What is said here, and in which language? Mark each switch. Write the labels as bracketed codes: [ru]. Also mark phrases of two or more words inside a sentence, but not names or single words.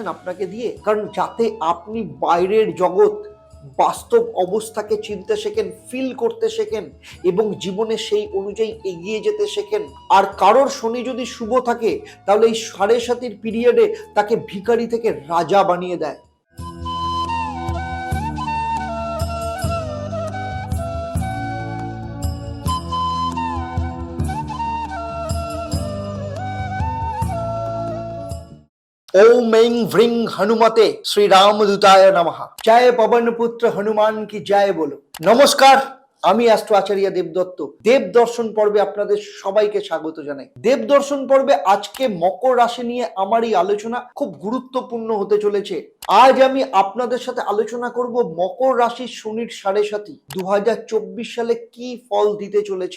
[bn] আপনাকে দিয়ে কারণ যাতে আপনি বাইরের জগৎ, বাস্তব অবস্থাকে চিনতে শেখেন, ফিল করতে শেখেন এবং জীবনে সেই অনুযায়ী এগিয়ে যেতে শেখেন। আর কারোর শনি যদি শুভ থাকে তাহলে এই ৭.৫ পিরিয়ডে তাকে ভিখারি থেকে রাজা বানিয়ে দেয়। [sa] ओम ऐं व्रीं हनुमते श्री रामदूताय नमः। [hi] जय पवन पुत्र हनुमान की जय बोलो। नमस्कार, [bn] আমি অ্যাস্ট্রো আচার্য দেবদত্ত। দেব দর্শন পর্বে আপনাদের সবাইকে স্বাগত জানাই। দেব দর্শন পর্বে আজকে মকর রাশি নিয়ে আমার এই আলোচনা খুব গুরুত্বপূর্ণ হতে চলেছে। আজ আমি আপনাদের সাথে আলোচনা করব মকর রাশির শনির ৭.৫ ২০২৪ সালে কি ফল দিতে চলেছে।